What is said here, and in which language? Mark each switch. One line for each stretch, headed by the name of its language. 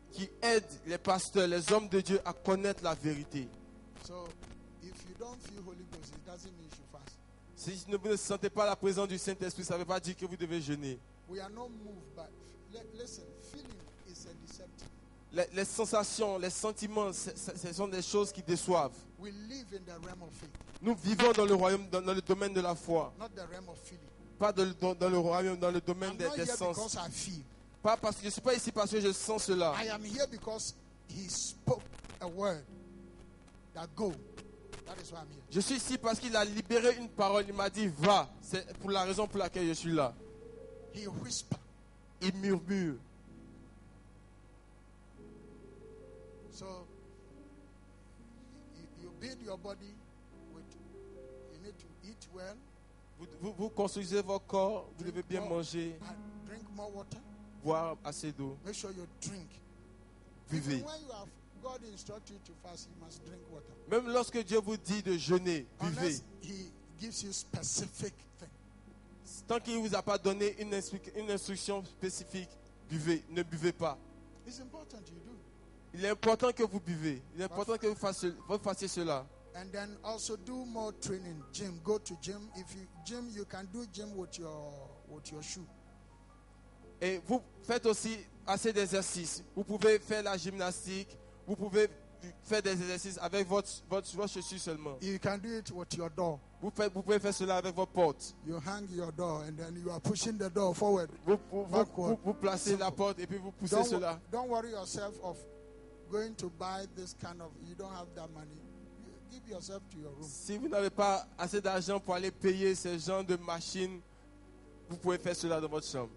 French: qui aide les pasteurs, les hommes de Dieu à connaître la vérité.
English: So if you don't feel Holy Ghost, it doesn't mean you should fast.
French: Si vous ne sentez pas la présence du Saint-Esprit, ça ne veut pas dire que vous devez jeûner.
English: We are not moved by, listen, feeling is a deceptive.
French: Les sensations, les sentiments, ce sont des choses qui déçoivent.
English: We live in the realm of faith,
French: Nous vivons dans le royaume, dans le domaine de la foi.
English: not the realm of feeling.
French: Pas dans le royaume, dans le domaine
English: I'm
French: des
English: not here
French: sens.
English: because I feel.
French: Pas parce que je ne suis pas ici parce que je sens cela.
English: I am here because he spoke a word that go. That is why I'm here.
French: Je suis ici parce qu'il a libéré une parole. Il m'a dit, va. C'est pour la raison pour laquelle je suis là.
English: He whispered.
French: Il murmure.
English: So you build your body with, you need to eat well,
French: Vous construisez votre corps. Vous devez bien manger,
English: drink more water,
French: boire assez d'eau.
English: make sure you drink.
French: Buvez.
English: Even when you have God instruct you to fast, you must drink water.
French: Même lorsque Dieu vous dit de jeûner, buvez.
English: Unless he gives you specific thing.
French: Tant qu'il ne vous a pas donné une instruction spécifique, buvez. Ne buvez pas.
English: It's important you do.
French: Il est important que vous buvez. Il est important que vous fassiez cela.
English: And then also do more training. Gym. Go to gym. If you gym, you can do gym with your shoe.
French: Et vous faites aussi assez d'exercices. Vous pouvez faire la gymnastique. Vous pouvez faire des exercices avec votre chaussure seulement.
English: You can do it with your door.
French: Vous pouvez faire cela avec votre porte.
English: You hang your door and then you are pushing the door forward.
French: Vous placez la porte et puis vous poussez cela.
English: Don't worry yourself of going to buy this kind of, you don't have that money, you give yourself to your room.
French: Si vous n'avez pas assez d'argent pour aller payer ce genre de machine, vous pouvez faire cela dans votre chambre.